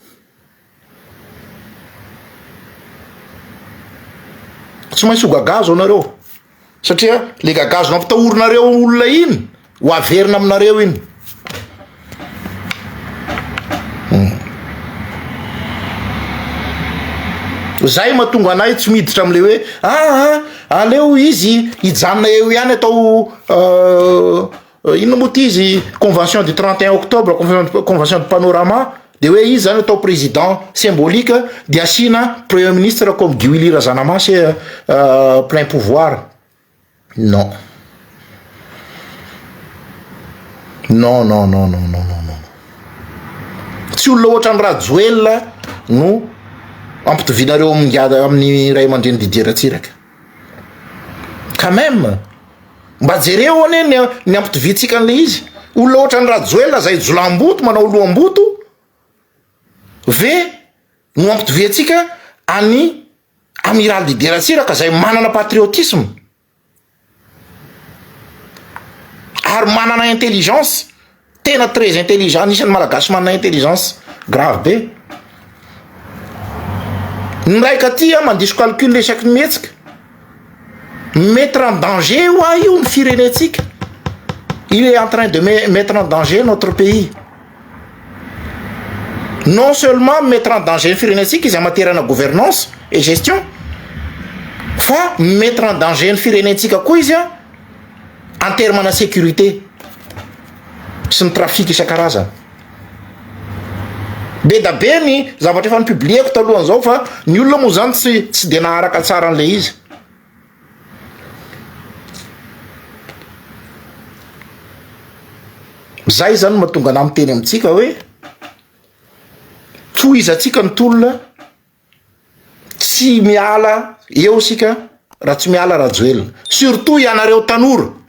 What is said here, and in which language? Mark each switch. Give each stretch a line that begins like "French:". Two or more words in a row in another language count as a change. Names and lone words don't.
Malagasy: tsy maintsy ho gagazo anareo satria le gagazo nampitahorinareo olona iny ho averina aminareo iny zay mahatonga anay tsy miditra am'le hoe aleo izy hijanona eo ihany atao inona moa ty izy
French: convention du 31 octobre convention de panorama
Malagasy: de hoe izy zany atao
French: président symbolique
Malagasy: de asina
French: premier ministre comme Guy Willy Razanamasi plein pouvoir non
Malagasy: tsy olona ohatra ny Rajoelina no ampitovinareo amin'ny ray aman-dreny Didier Ratsiraka
French: quand même
Malagasy: mba jereo ane ny ampitovintsika an'le izy olona ohatra ny Rajoelina zay jolam-boto manao loam-boto ve no ampitovintsika any amiral Didier Ratsiraka zay manana patriotisme ary manana intelligence tena
French: très intelligent
Malagasy: anisan'ny malagasy manana intelligence grave be ny raika ty mandiso calcul resaky mihetsika
French: mettre en danger
Malagasy: oa io ny firenetsika
French: il est en train de mettre en danger notre pays non seulement mettre en danger
Malagasy: ny firenetsika izy
French: en matière
Malagasy: na
French: gouvernance et gestion
Malagasy: fa
French: mettre en danger
Malagasy: ny firenetsika koa izy
French: en terme
Malagasy: na sécurité sy ny trafic isan-karazany be da be ny zavatra efa nipublieko talohan'izao fa ny olona moa zany tsy de naharaka tsara an'le izy. Zay zany mahatonga ana miteny amitsika hoe tohizatsika ny tolona, tsy miala eo sika raha tsy miala rajoelina, surtout ianareo tanora.